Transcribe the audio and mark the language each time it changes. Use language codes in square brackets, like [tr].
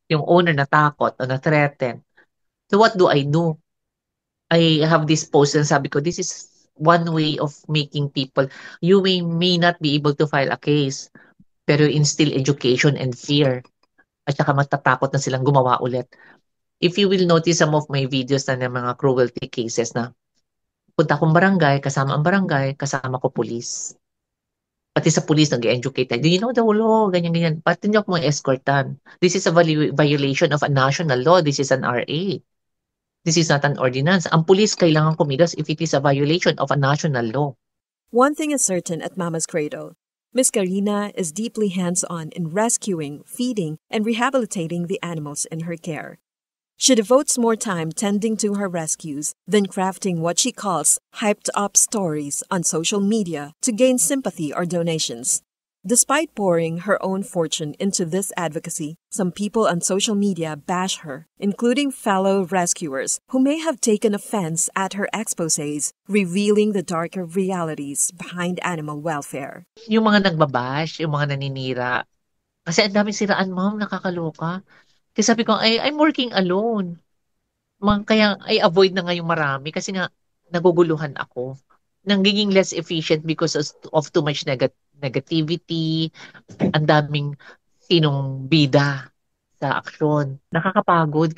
[tl] Yung owner natakot o na-threaten. [en] So what do? I have this post and [tl] sabi ko, [en] this is one way of making people, you may not be able to file a case, [tl] pero [en] instill education and fear. [tl] At saka matatakot na silang gumawa ulit. [en] If you will notice some of my videos [tl] na ng mga [en] cruelty cases [tl] na punta akong barangay, kasama ang barangay, kasama ko pulis. Pati sa police, nag-educate tayo. [en] Do you know the law? [tl] Ganyan. Pati niyo ako escortan. [en] This is a violation of a national law. This is an RA. This is not an ordinance. [tl] Ang police kailangan kumilos [en] if it is a violation of a national law. One thing is certain at Mama's Cradle. Ms. Karina is deeply hands-on in rescuing, feeding, and rehabilitating the animals in her care. She devotes more time tending to her rescues than crafting what she calls hyped-up stories on social media to gain sympathy or donations. Despite pouring her own fortune into this advocacy, some people on social media bash her, including fellow rescuers who may have taken offense at her exposés, revealing the darker realities behind animal welfare. [tl] Yung mga nagbabash, yung mga naninira, kasi ang daming siraan, ma'am, nakakaloka. Kasi sabi ko, [en] I'm working alone. [tl] Kaya [en] I avoid [tl] na ngayong marami kasi nga naguguluhan ako. Nagiging [en] less efficient because of too much negativity, [tl] ang daming sinong bida sa aksyon. Nakakapagod.